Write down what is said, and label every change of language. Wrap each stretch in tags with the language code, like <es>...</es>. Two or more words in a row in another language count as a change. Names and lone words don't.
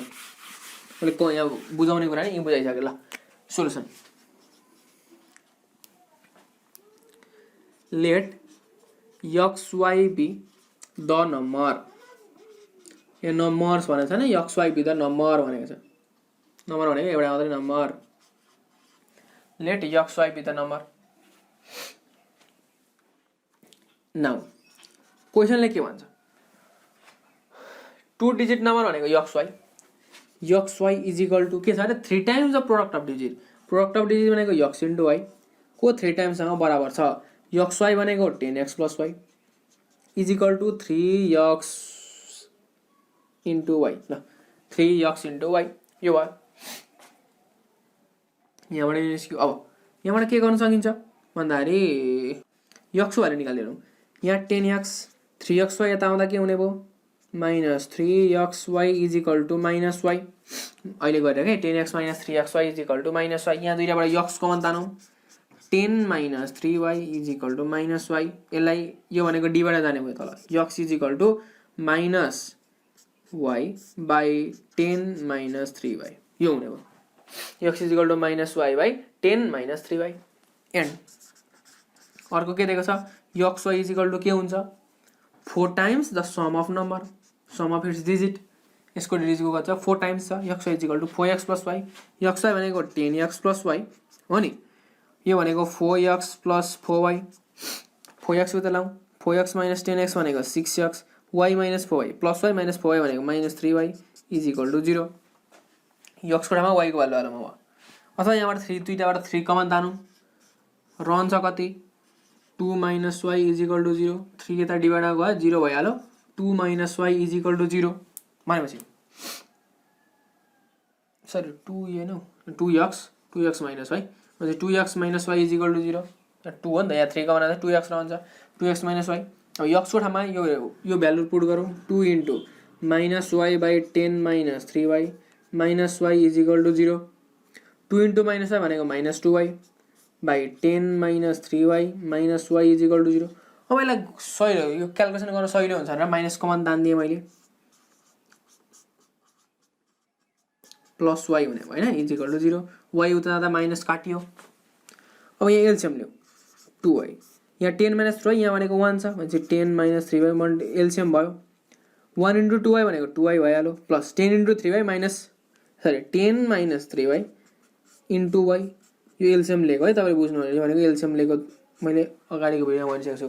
<ne>मैले को यहाँ बुझाउने कुरा नि बुझाइसके ल।</ne> <en>solution let xy be the number.</en> <ne>यो नम्बर्स भनेको छ नि</ne> <en>xy be the number</en> <ne>भनेको छ। नम्बर भनेको एउटा मात्रै नम्बर।</ne> <en>let xy be the number।</en> <ne>now क्वेशनले के भन्छ 2 डिजिट नम्बर भनेको xy = के छ अरे</ne> <en>3 times the product of digit. product of digit</en> <ne>भनेको x * y को 3 टाइम्स सँग बराबर छ। xy भनेको 10x + y = 3x * y ल 3x * y यो भयो। यहाँबाट निस्क्यो। अब यहाँबाट के गर्न सकिन्छ भन्दाखेरि x भ्यालु निकाल्दिरौँ। यहाँ 10x 3xy यता आउँदा के हुने भयो -3xy = -y। अहिले गरे के 10x - 3xy = -y। यहाँ दुईटाबाट x कमन तानौँ 10 - 3y = -y। यसलाई यो भनेको d बाट जाने भयो तल x = -y/10 - 3y यो हुने भयो। x = -y/10 - 3y एन्ड अर्को के दिएको छ xy = के हुन्छ</ne> <en>4 times the sum of number sum of its digit.</en> <ne>यसको डिजिटको कति छ 4 टाइम्स छ। xy = 4x + y। xy भनेको 10x + y हो नि। यो भनेको 4x + 4y 4x उता लाउँ 4x - 10x भनेको 6x y - 4y + y - 4y भनेको -3y = 0। x को ठाउँमा y को भ्यालु हालौँ अब। अथवा यहाँबाट 3 दुईटाबाट 3 कमन तानौँ रहन्छ कति 2 - y = 0। 3 यता डिभाइड गयो 0 भइहाल्यो 2 - y = 0 भनेपछि सरी 2 हैन 2x - y म्हणजे 2x - y = 0 2 हो नि त यहाँ 3 कमन आउँदा 2x रहन्छ 2x - y। अब x को ठाउँमा यो</ne> <en>value put</en> <ne>गरौँ 2 * -y/10 - 3y -y = 0। 2 * -y भनेको -2y/10 - 3y -y = 0। अब यसलाई सही यो क्याल्कुलेसन गर्न सजिलो हुन्छ भनेर माइनस कमन तान्दिएँ मैले प्लस y हुने भयो हैन = 0 y उता जाँदा माइनस काटियो। अब यहाँ एलसीएम ल्याऊ 2y यहाँ 10 - 3y यहाँ भनेको 1 छ भनेपछि 10 - 3y एलसीएम भयो 1 * 2y भनेको 2y भइहाल्यो प्लस 10 * 3y सरी 10 - 3y * y यो एलसीएम लिएको है तपाईले बुझ्नु भयो भनेको एलसीएम लिएको मैले अगाडिको भिडियोमा भनिसकेको छु।</ne>